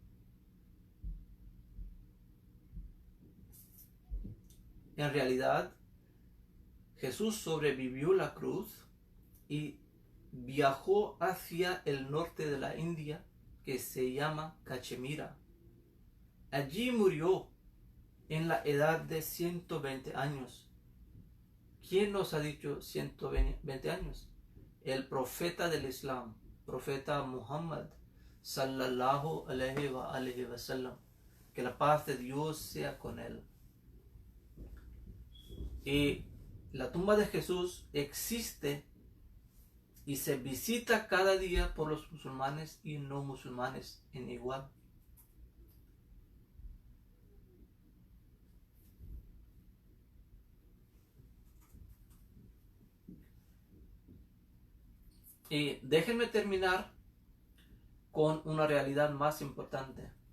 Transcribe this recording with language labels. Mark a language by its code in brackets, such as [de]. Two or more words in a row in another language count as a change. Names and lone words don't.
[es] En realidad, Jesús sobrevivió la cruz y viajó hacia el norte de la India, que se llama Cachemira. Allí murió en la edad de 120 años. ¿Quién nos ha dicho 120 años? El profeta del Islam, profeta Muhammad, [ar] صلى الله عليه وسلم. [es] Que la paz de Dios sea con él. Y la tumba de Jesús existe y se visita cada día por los musulmanes y no musulmanes en igual. Y déjenme terminar con una realidad más importante.